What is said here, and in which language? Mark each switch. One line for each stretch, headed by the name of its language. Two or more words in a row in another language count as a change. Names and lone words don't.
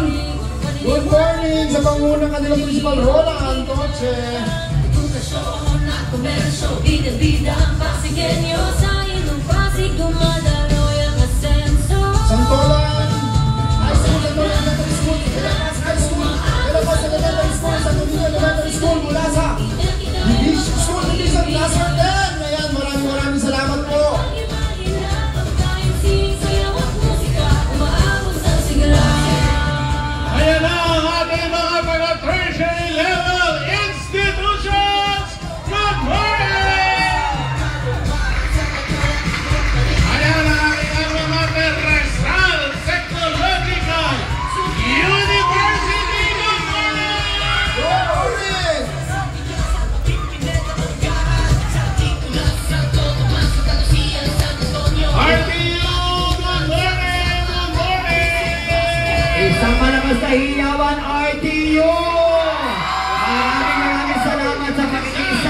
English: Good morning
Filipino: sa pangunguna ng kanilang principal, Roland Antoche. Santolan High School, Santolan Elementary School, De La Paz High School, De La Paz Elementary School, Santo Niño Elementary School, mula sa School Division Cluster 10. Ayan, maraming salamat po. Ayan na ang ating mga taga-
English: tertiary level institutions. Good morning!
Filipino: Ayan ang ating alma mater, Rizal Technological University.
English: Good morning! Good morning! RTU, good morning! Good morning!
Filipino: Isang malakas na hiyawan, RTU! Maraming salamat sa pakikiisa.